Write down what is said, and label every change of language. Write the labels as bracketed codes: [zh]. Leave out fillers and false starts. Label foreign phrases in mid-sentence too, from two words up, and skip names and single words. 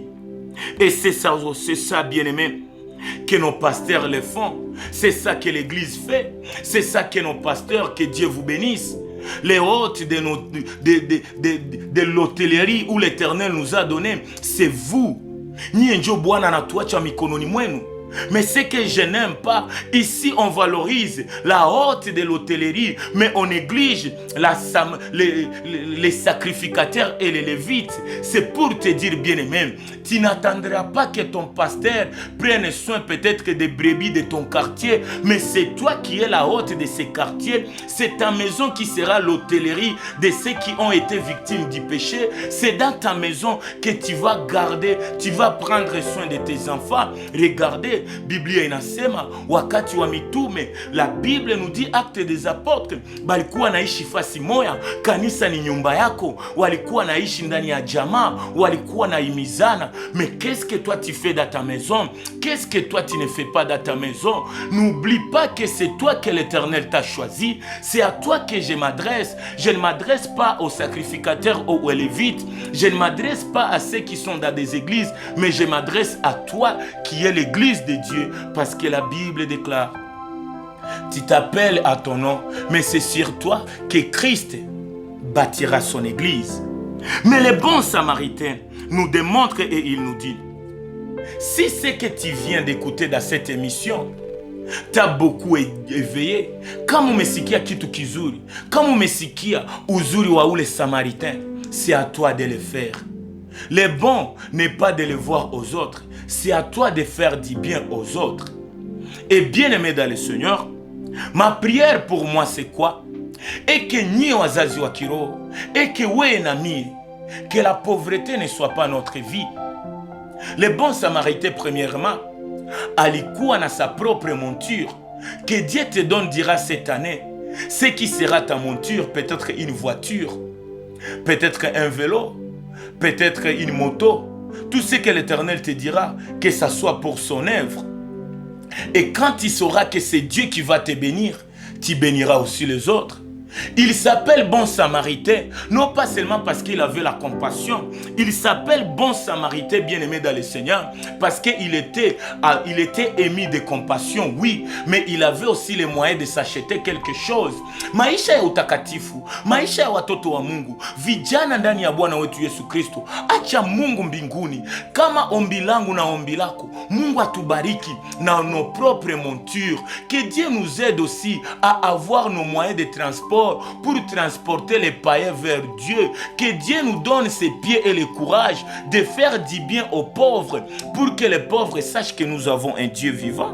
[fr] Et c'est ça, bien-aimé, que nos pasteurs le font. C'est ça que l'église fait. C'est ça que nos pasteurs, que Dieu vous bénisse. Les hôtes de l'hôtellerie où l'Éternel nous a donné, c'est vous. [sw] Nyie njo Bwana anatuacha mikononi mwenu. [fr] Mais ce que je n'aime pas, ici on valorise la haute de l'hôtellerie, mais on néglige les sacrificateurs et les lévites. C'est pour te dire, bien-aimé, tu n'attendras pas que ton pasteur prenne soin peut-être que des brebis de ton quartier, mais c'est toi qui es la hôte de ces quartiers. C'est ta maison qui sera l'hôtellerie de ceux qui ont été victimes du péché. C'est dans ta maison que tu vas garder, tu vas prendre soin de tes enfants. Regardez, [sw] Biblia inasema wakati wa mitume, [fr] la Bible nous dit Actes des Apôtres, [sw] balikuwa naishi fasi moya, kanisa ni nyumba yako, walikuwa naishi ndani ya jamaa, walikuwa naimizana. [fr] Mais qu'est-ce que toi tu fais dans ta maison? Qu'est-ce que toi tu ne fais pas dans ta maison? N'oublie pas que c'est toi que l'Éternel t'a choisi, c'est à toi que je m'adresse. Je ne m'adresse pas aux sacrificateurs ou aux lévites, je ne m'adresse pas à ceux qui sont dans des églises, mais je m'adresse à toi qui es l'église de Dieu, parce que la Bible déclare, tu t'appelles à ton nom, mais c'est sur toi que Christ bâtira son église. Mais le bon samaritain nous démontre et il nous dit, si ce que tu viens d'écouter dans cette émission t'a beaucoup éveillé, [sw] kama umesikia kitu kizuri, kama umesikia uzuri wa ule samaritain, [fr] c'est à toi de le faire. Le bon n'est pas de le voir aux autres, c'est à toi de faire du bien aux autres. Et bien aimé dans le Seigneur, ma prière pour moi c'est quoi? Et que [sw] ni wazazi wa kiroho, [fr] et que [sw] we nami, [fr] que la pauvreté ne soit pas notre vie. Le bon samaritain premièrement, [sw] alikuwa na [fr] sa propre monture, que Dieu te donne dira cette année, ce qui sera ta monture, peut-être une voiture, peut-être un vélo, peut-être une moto, tout ce que l'Éternel te dira, que ça soit pour son œuvre. Et quand tu sauras que c'est Dieu qui va te bénir, tu béniras aussi les autres. Il s'appelle bon samaritain, non pas seulement parce qu'il avait la compassion, il s'appelle bon samaritain, bien-aimé dans le Seigneur, parce qu'il était émis de compassion, oui, mais il avait aussi les moyens de s'acheter quelque chose. [sw] Maisha ya utakatifu, maisha ya watoto wa Mungu, vijana ndani ya Bwana wetu Yesu Kristo, acha Mungu mbinguni, kama ombi langu na ombi lako, Mungu atubariki na [fr] nos propres montures, que Dieu nous aide aussi à avoir nos moyens de transport pour transporter les païens vers Dieu. Que Dieu nous donne ses pieds et le courage de faire du bien aux pauvres, pour que les pauvres sachent que nous avons un Dieu vivant.